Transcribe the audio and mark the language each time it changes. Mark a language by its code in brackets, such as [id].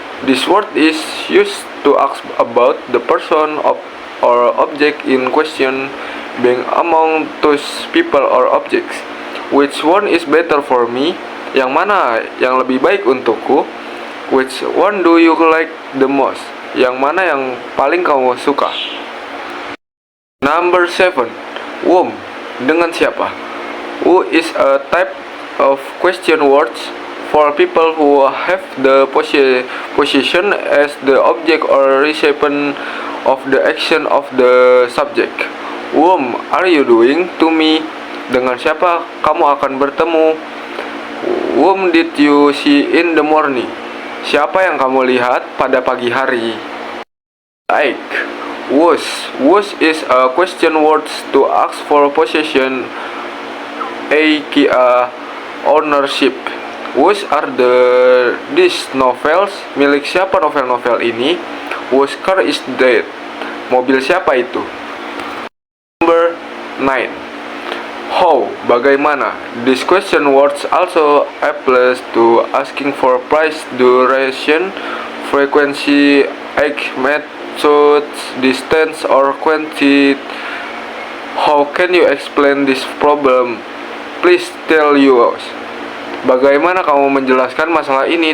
[en] This word is used to ask about the person or object in question, being among those people or objects. Which one is better for me? [id] Yang mana yang lebih baik untukku? [en] Which one do you like the most? [id] Yang mana yang paling kamu suka? [en] Number 7. Whom? [id] Dengan siapa? [en] Who is a type of question words for people who have the position as the object or recipient of the action of the subject. Whom are you doing to me? [id] Dengan siapa kamu akan bertemu? [en] Whom did you see in the morning? [id] Siapa yang kamu lihat pada pagi hari? [en] Like. Whose is a question words to ask for possession, aka ownership. Whose are these novels? [id] Milik siapa novel-novel ini? [en] Whose car is that? [id] Mobil siapa itu? [en] Number 9. How? [id] Bagaimana? [en] This question words also applies to asking for price, duration, frequency, age, method, distance, or quantity. How can you explain this problem? Please tell us. [id] Bagaimana kamu menjelaskan masalah ini?